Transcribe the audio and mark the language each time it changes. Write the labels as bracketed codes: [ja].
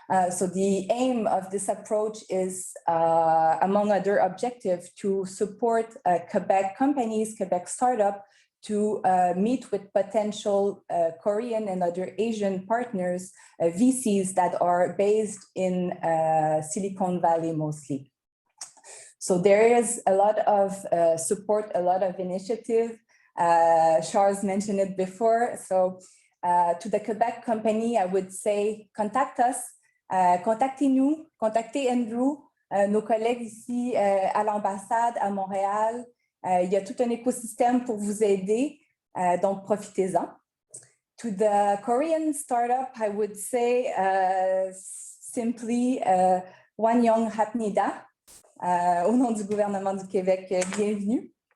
[en] So the aim of this approach is, among other objectives, to support Quebec companies, Quebec startups, to meet with potential Korean and other Asian partners, VCs that are based in Silicon Valley mostly. So there is a lot of support, a lot of initiative. Charles mentioned it before. So to the Quebec company, I would say, contact us. [fr] Contactez-nous, contactez Andrew, nos collègues ici à l'ambassade, à Montréal. Il y a tout un écosystème pour vous aider, donc profitez-en. [en] To the Korean startup, I would say simply [ko] Wanyong Hapnida. [fr] Au nom du gouvernement du Québec, bienvenue.